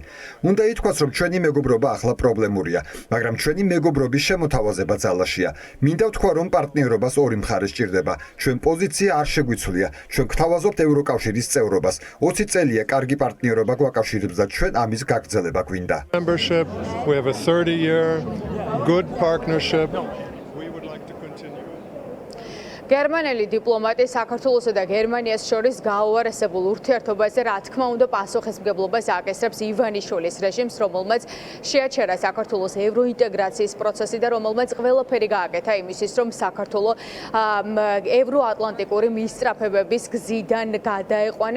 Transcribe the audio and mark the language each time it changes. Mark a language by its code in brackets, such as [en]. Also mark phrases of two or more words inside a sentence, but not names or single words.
[ka] უნდა ითქვას, რომ ჩვენი მეგობრობა ახლა პრობლემურია, მაგრამ ჩვენი მეგობრობის შემოთავაზება ძალაშია. მინდა ვთქვა, რომ პარტნიორობას ორი მხარე სჭირდება. ჩვენ პოზიცია არ შეგვიცვლია. ჩვენ გვთავაზობთ ევროკავშირის წევრობას. 20 წელია კარგი პარტნიორობა გვაკავშირებს და ჩვენ ამის გაგრძელება გვინდა. [en] Membership, we have a 30-year good partnership. We would like to continue. [ka] გერმანელი დიპლომატი საქართველოსა და გერმანიას შორის გაუარესებულ ურთიერთობაზე, რა თქმა უნდა, პასუხისმგებლობას აკისრებს ივანიშვილის რეჟიმს, რომელმაც შეაჩერა საქართველოს ევროინტეგრაციის პროცესი და რომელმაც ყველაფერი გააკეთა იმისთვის, რომ საქართველო ევროატლანტიკური მისწრაფებების გზიდან გადაეყვანა.